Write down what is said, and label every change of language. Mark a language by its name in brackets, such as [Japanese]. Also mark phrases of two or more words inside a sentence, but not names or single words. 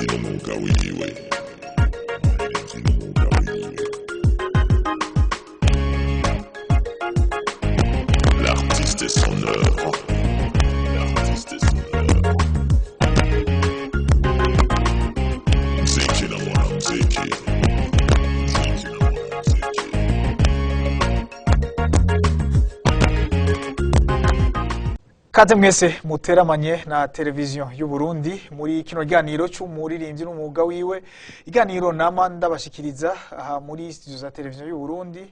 [Rundi] n'umwuga wiwe. [French] L'artiste et son œuvre. L'artiste et son œuvre. [Swahili] Mziki na mwanamziki. Mziki na mwanamziki. [Rundi] Kaze mwese muteramanye na televiziyo y'u Burundi muri kino ganiro cy'umuririmbyi n'umwuga wiwe. Iganiro nama ndabashikiriza aha muri studio za televiziyo y'u Burundi.